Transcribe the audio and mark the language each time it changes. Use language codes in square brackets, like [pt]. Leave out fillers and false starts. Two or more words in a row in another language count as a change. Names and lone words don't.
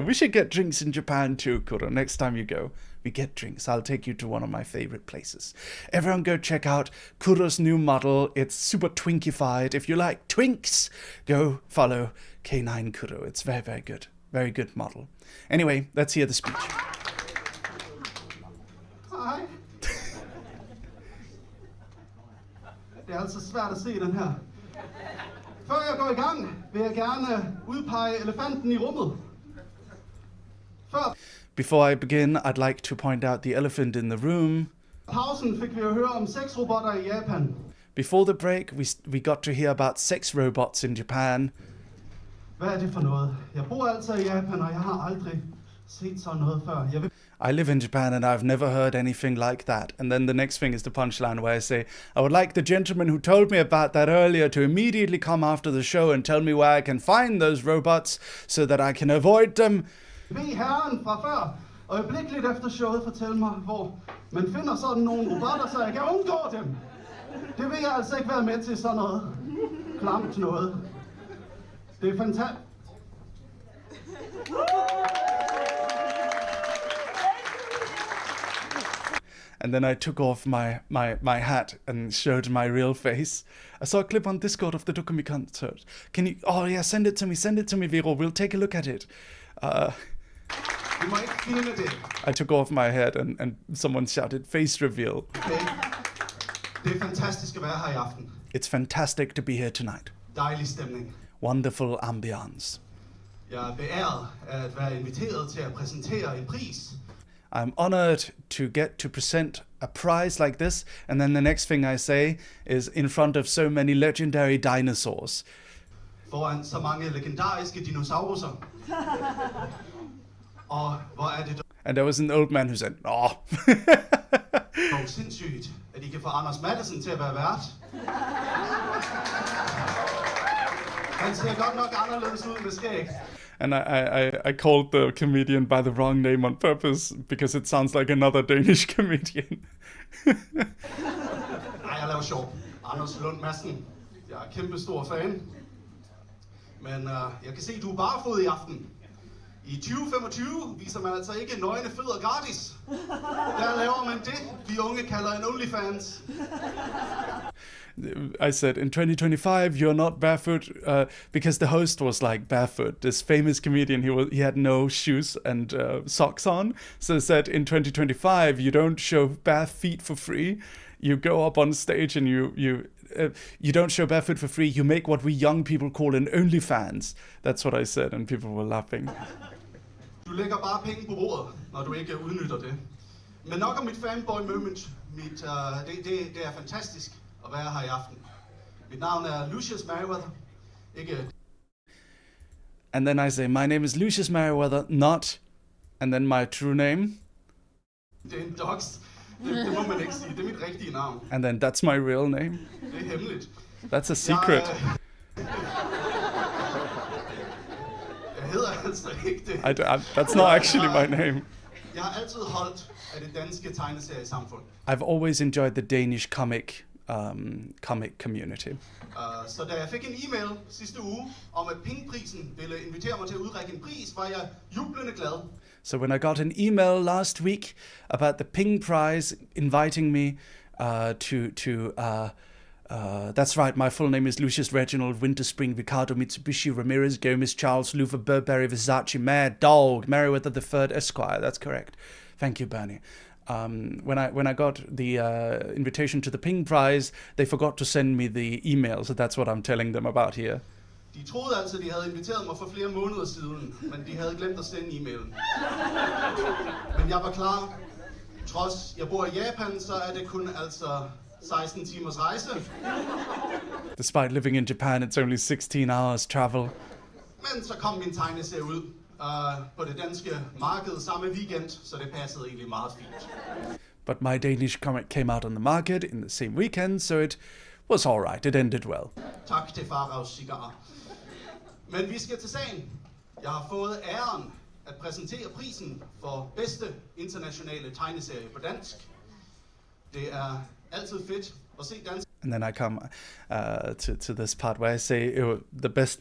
[en] We should get drinks in Japan too, Kuro. Next time you go, we get drinks. I'll take you to one of my favorite places. Everyone go check out Kuro's new model. It's super twinkified. If you like twinks, go follow K9 Kuro. It's very, very good. Very good model. Anyway, let's hear the speech. [da] Hej. Det er altså svært at se den her. Før jeg går i gang, vil jeg gerne udpege elefanten i rummet. [en] Before I begin, I'd like to point out the elephant in the room. [da] Pausen fik vi at høre om sexrobotter i Japan. [en] Before the break, we got to hear about sex robots in Japan. [da] Hvad er det for noget? Jeg bor altså i Japan, og jeg har aldrig set sådan noget før. [en] I live in Japan and I've never heard anything like that. And then the next thing is the punchline where I say, I would like the gentleman who told me about that earlier to immediately come after the show and tell me where I can find those robots so that I can avoid them. [da] Ved herren fra før, øjeblikkeligt efter showet fortælle mig, hvor man finder sådan nogle robotter, så jeg kan undgå dem. Det vil jeg altså ikke være med til, sådan noget klamt noget. Det er fantastisk. [en] And then I took off my hat and showed my real face. I saw a clip on Discord of the Dokumi concert. Can you... Oh yeah, send it to me, Vero. We'll take a look at it. [da] Du må ikke filme det. [en] I took off my head and someone shouted, face reveal. Okay. [da] Det er fantastisk at være her i aften. [en] It's fantastic to be here tonight. [da] Dejlig stemning. [en] Wonderful ambience. [da] Jeg er beæret at være inviteret til at præsentere en pris. [en] I'm honored to get to present a prize like this, and then the next thing I say is in front of so many legendary dinosaurs. [da] Foran så mange legendariske dinosaurer. Og hvor er det [en] And there was an old man who said, "Oh." [da] dog sindssygt, at I kan få Anders Madsen til at være vært. Han ser godt nok anderledes ud med skæg. [en] And I called the comedian by the wrong name on purpose because it sounds like another Danish comedian. [da] Nej, jeg laver sjov. Anders Lund Madsen. Jeg er kæmpe stor fan. Men jeg kan se, at du er barefod i aften. I 2025 viser man altså ikke nøgne fødder gratis. Der laver man det, vi unge kalder en OnlyFans. [en] I said, in 2025, you're not barefoot, because the host was like barefoot. This famous comedian, he had no shoes and socks on. So I said, in 2025, you don't show bare feet for free. You go up on stage and you don't show barefoot for free. You make what we young people call an OnlyFans. That's what I said, and people were laughing. [da] Du lægger bare penge på bordet, når du ikke udnytter det. Men nok om mit [en] fanboy moment. [da] Det er fantastisk at være her i aften. Mit navn er Lucius Merryweather. Ikke... [en] And then I say, my name is Lucius Merryweather, not... And then my true name. [da] Det er en dox. Det må man ikke sige. Det er mit rigtige navn. [en] And then that's my real name. [da] Det er hemmeligt. [en] That's a secret. [da] Jeg hedder altså ikke det. [en] That's not actually my name. [da] Jeg har altid holdt af det danske tegneseriesamfund. [en] I've always enjoyed the Danish comic community. [da] Så da jeg fik en e-mail sidste uge om, at Pingprisen ville invitere mig til at udrække en pris, var jeg jublende glad. [en] So when I got an email last week about the Ping Prize inviting me that's right, my full name is Lucius Reginald Winterspring Ricardo Mitsubishi Ramirez Gomez Charles Luva Burberry Versace Mad Dog Merryweather the Third Esquire. That's correct. Thank you, Bernie. When I got the invitation to the Ping Prize, they forgot to send me the email, so that's what I'm telling them about here. [da] De troede altså, de havde inviteret mig for flere måneder siden, men de havde glemt at sende e-mailen. Men jeg var klar. Trods jeg bor i Japan, så er det kun altså 16 timers rejse. [en] Despite living in Japan, it's only 16 hours travel. [da] Men så kom min tegneserie ud på det danske marked samme weekend, så det passede egentlig meget fint. [en] But my Danish comic came out on the market in the same weekend, so it was all right. It ended well. [da] Tak til Faraos cigar. Men vi skal til sagen. Jeg har fået æren at præsentere prisen for bedste internationale tegneserie på dansk. Det er altid fedt at se dansk. [en] And then I come to this part where I say the best.